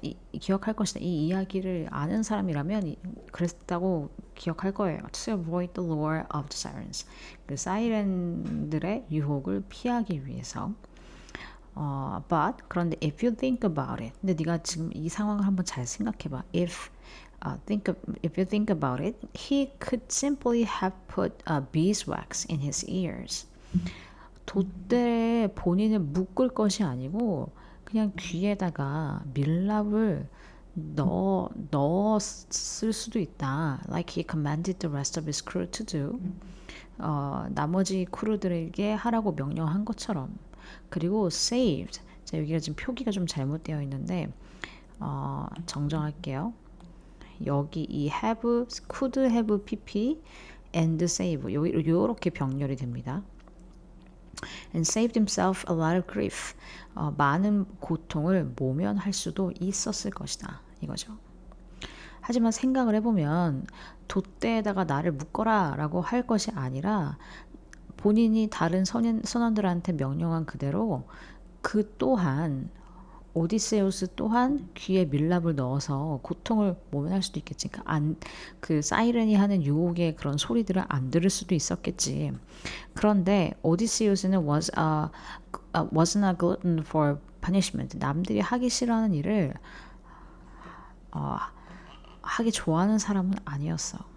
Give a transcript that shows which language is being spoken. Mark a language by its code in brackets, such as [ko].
[ko] 이 이야기를 아는 사람이라면 그랬다고 기억할 거예요. [en] To avoid the lure of the sirens. [ko] 그 사이렌들의 유혹을 피하기 위해서. But 그런데 [en] if you think about it, [ko] 근데 네가 지금 이 상황을 한번 잘 생각해봐. [en] If you think about it, he could simply have put beeswax in his ears. [ko] 돛대에 본인을 묶을 것이 아니고 그냥 귀에다가 밀랍을 넣었을 수도 있다. [en] Like he commanded the rest of his crew to do. [ko] 나머지 크루들에게 하라고 명령한 것처럼. 그리고 saved. 자, 여기가 지금 표기가 좀 잘못되어 있는데 정정할게요. 여기 이 have, could have pp and save 요렇게 병렬이 됩니다. [en] And saved himself a lot of grief. [ko] 많은 고통을 모면할 수도 있었을 것이다. 이거죠. 하지만 생각을 해보면 돛대에다가 나를 묶어라 라고 할 것이 아니라 본인이 다른 선원들한테 명령한 그대로 그 또한 오디세우스 또한 귀에 밀랍을 넣어서 고통을 모면할 수도 있겠지. 그 사이렌이 하는 유혹의 그런 소리들을 안 들을 수도 있었겠지. 그런데 오디세우스는 [en] wasn't a glutton for punishment. [ko] 남들이 하기 싫어하는 일을 하기 좋아하는 사람은 아니었어.